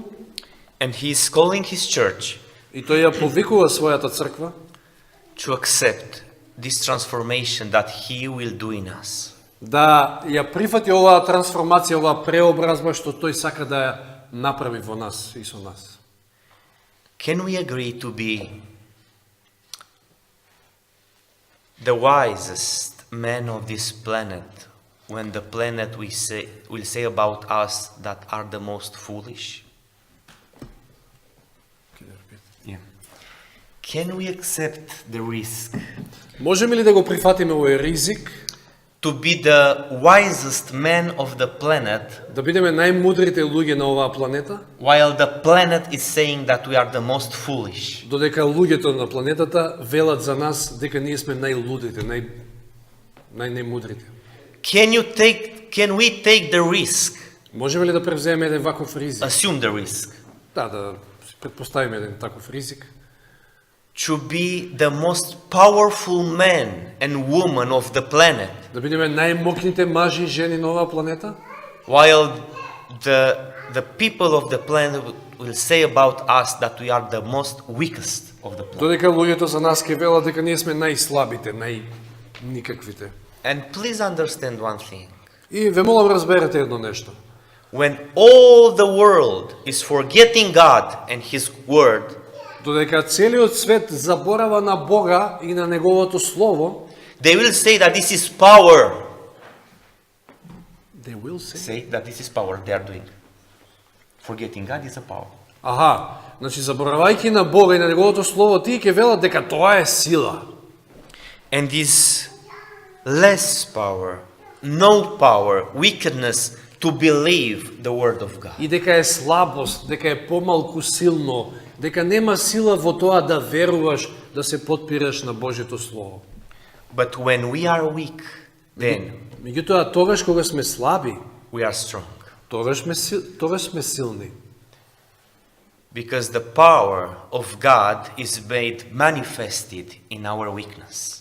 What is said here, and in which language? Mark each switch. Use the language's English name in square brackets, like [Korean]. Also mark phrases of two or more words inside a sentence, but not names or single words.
[English] And he is calling his church [Macedonian] и тој ја повикува својата црква [English] to accept this transformation that he will do in us. [Macedonian] да ја прифати оваа трансформација, оваа преобразба што тој сака да ја направи во нас и со нас. [English] Can we agree to be the wisest men of this planet when the planet will say about us that are the most foolish? Yeah. Can we accept the risk [Macedonian] Можеме ли да го прифатиме овој ризик, [English] to be the wisest men of the planet [Macedonian] да бидеме најмудрите луѓе на оваа планета, [English] while the planet is saying that we are the most foolish? [Macedonian] додека луѓето на планетата велат за нас дека ние сме најлудите, најмудрите? [English] Can we take the risk [Macedonian] Можеме ли да превземеме еден ваков ризик? [English] assume the risk, [Macedonian] Да си предпоставиме еден таков ризик. [English] to be the most powerful man and woman of the planet, [Macedonian] Да бидеме најмокните мажи и жени на оваа планета? [English] while the people of the planet will say about us that we are the most weakest of the planet. [Macedonian] Додека луѓето за нас ќе велат дека ние сме најслабите, најникаквите. [English] And please understand one thing. [Macedonian] И ве молам разберете едно нешто. [English] When all the world is forgetting God and His Word, [Macedonian] Додека целиот свет заборава на Бога и на Неговото Слово, [English] they will say that this is power. they will say. Say that this is power they are doing. Forgetting God is a power. [Macedonian] Аха, значи заборавајќи на Бога и на Неговото Слово, тие ќе велат дека тоа е сила. [English] And this less power, no power, wickedness to believe the Word of God. [Macedonian] И дека е слабост, дека е помалку силно, дека нема сила во тоа да веруваш, да се потпираш на Божјето Слово. [English] But when we are weak, then [Macedonian] Меѓутоа, тогаш кога сме слаби, [English] we are strong. [Macedonian] тогаш сме силни. [English] Because the power of God is made manifested in our weakness.